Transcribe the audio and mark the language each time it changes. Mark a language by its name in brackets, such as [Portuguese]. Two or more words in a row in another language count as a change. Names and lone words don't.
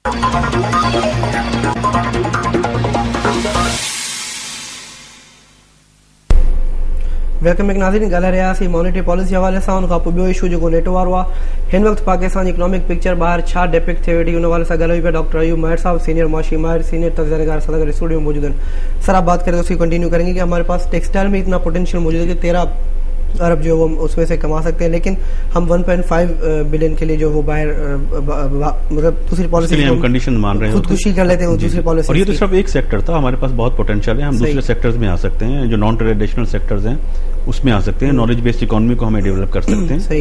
[English] welcome back [Urdu] ناظرین. [Sindhi] ॻाल्हाए रहियासीं [English] monetary policy [Sindhi] हवाले सां. उन खां पोइ ॿियो इशू जेको नेटो वारो आहे. हिन वक़्तु पाकिस्तान जी [English] economic picture [Sindhi] ॿाहिरि छा डिपिक्ट थिए वेठी, उन हवाले सां ॻाल्हायूं पिया. [Urdu] ڈاکٹر ایوب ماہر صاحب، سینئر معاشی ماہر، سینئر تجزیہ کار ساتھ اسٹوڈیو میں موجود ہیں. سر آپ بات کریں تو اس کی کنٹینیو کریں گے کہ ہمارے پاس ٹیکسٹائل میں اتنا پوٹینشل موجود ہے کہ 13 ارب جو وہ اس میں سے کما سکتے ہیں، لیکن ہم 1.5 بلین کے لیے جو وہ باہر مطلب دوسری پالیسی ہم کنڈیشن مان رہے ہیں, خودکشی کر لیتے ہیں دوسری پالیسی. اور یہ تو صرف ایک سیکٹر تھا، ہمارے پاس بہت پوٹینشل ہے، ہم دوسرے سیکٹرز میں آ سکتے ہیں، جو [English] non traditional sectors [Urdu] ہیں اس میں آ سکتے ہیں, [English] knowledge based economy [Urdu] کو ہمیں ڈیولپ کر سکتے ہیں.